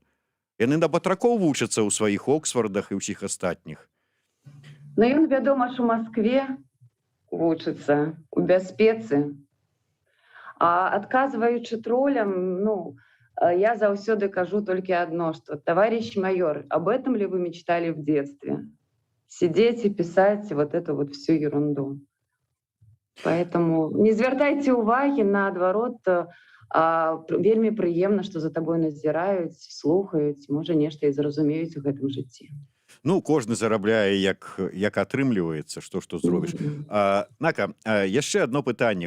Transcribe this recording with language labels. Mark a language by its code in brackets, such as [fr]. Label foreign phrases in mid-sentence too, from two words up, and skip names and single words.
[be] Яны на батракоў вучацца ў сваіх Оксфордах і ўсіх астатніх. Ну, ён, вядома ж, у Маскве вучыцца, у бяспецы. А адказваючы тролям, ну, я заўсёды кажу толькі адно, што, [ru] товарищ майор, об этом ли вы мечтали в детстве? Сидеть и писать вот эту вот всю ерунду. [be] Поэтому не звяртайце ўвагі, наадварот, вельмі прыемна, што за табой назіраюць, слухаюць, можа, нешта і зразумеюць у гэтым жыцці. Ну, кожны зарабляе, як атрымліваецца, што зробіш. Нака, яшчэ адно пытанне.